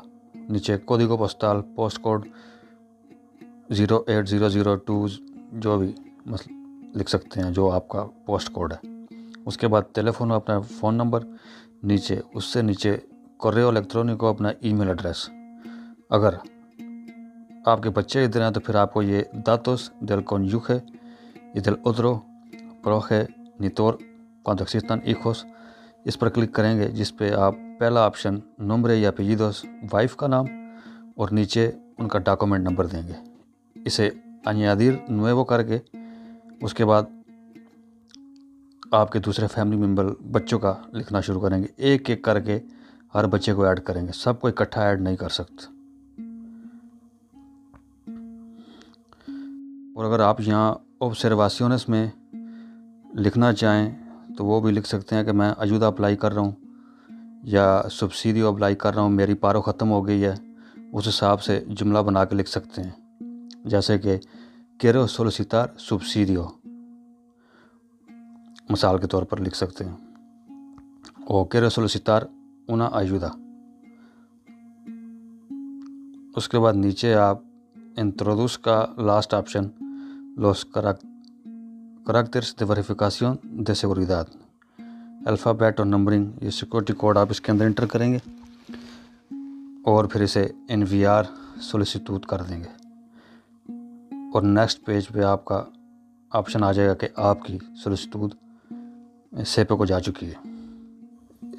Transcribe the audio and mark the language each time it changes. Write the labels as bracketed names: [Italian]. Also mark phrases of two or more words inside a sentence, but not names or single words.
[Urdu] نیچے [Spanish] código postal, [English] post code [Urdu] 08002 جو بھی لکھ سکتے ہیں جو آپ کا [English] post code [Urdu] ہے۔ اس کے بعد ٹیلیفون، اپنا [English] phone number, [Urdu] نیچے اس سے نیچے [Spanish] correo electrónico, [Urdu] اپنا [English] email address. [Urdu] اگر آپ کے بچے ادھر ہیں تو پھر آپ کو یہ [Spanish] datos del cónyuge y del otro progenitor cuando existan hijos [Urdu] اس پر کلک کریں گے، جس پہ آپ پہلا آپشن [Spanish] nombre y apellidos [Urdu] وائف کا نام اور نیچے ان کا [English] document number [Urdu] دیں گے۔ اسے [Spanish] añadir nuevo [Urdu] کر کے اس کے بعد آپ کے دوسرے [English] family member [Urdu] بچوں کا لکھنا شروع کریں گے۔ ایک ایک کر کے ہر بچے کو ایڈ کریں گے، سب کو اکٹھا ایڈ نہیں کر سکتے۔ اور اگر آپ یہاں observaciones میں لکھنا چاہیں تو وہ بھی لکھ سکتے ہیں کہ میں ایودا اپلائی کر رہا ہوں یا سبسیڈیو اپلائی کر رہا ہوں، میری پارو ختم ہو گئی ہے۔ اس حساب سے جملہ بنا کے لکھ سکتے ہیں، جیسے کہ [Spanish] quiero solicitar subsidio، [Urdu] مثال کے طور پر لکھ سکتے ہیں، او [Spanish] quiero solicitar una ayuda۔ [Urdu] اس کے بعد نیچے آپ introduce کا [English] last option [Spanish] los caracteres de verificación de seguridad، [Urdu] الفابیٹ اور نمبرنگ، یہ [English] security code [Urdu] آپ اس کے اندر انٹر کریں گے اور پھر اسے [Spanish] enviar solicitud [Urdu] کر دیں گے، اور [English] next page [Urdu] پہ آپ کا آپشن آ جائے گا کہ آپ کی سولسیٹود سیپے کو جا چکی ہے۔